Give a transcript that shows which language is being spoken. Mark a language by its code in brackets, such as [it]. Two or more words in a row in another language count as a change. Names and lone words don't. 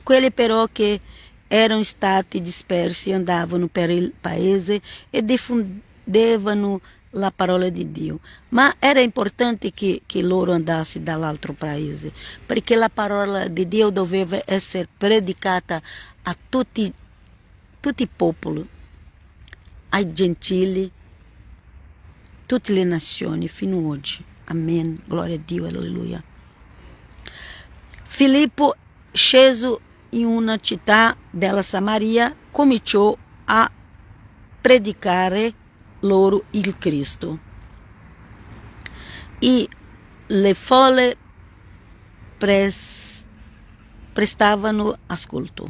[it] Quelli però che erano stati dispersi andavano per il paese e diffondevano la parola di Dio, ma era importante che loro andassero dall'altro paese, perché la parola di Dio doveva essere predicata a tutti i popoli, ai gentili, tutte le nazioni fino ad oggi. [pt] Amém. Glória a Dio, aleluia. [it] Filippo, sceso in una città della Samaria, cominciò a predicare loro il Cristo. E le folle prestavano ascolto.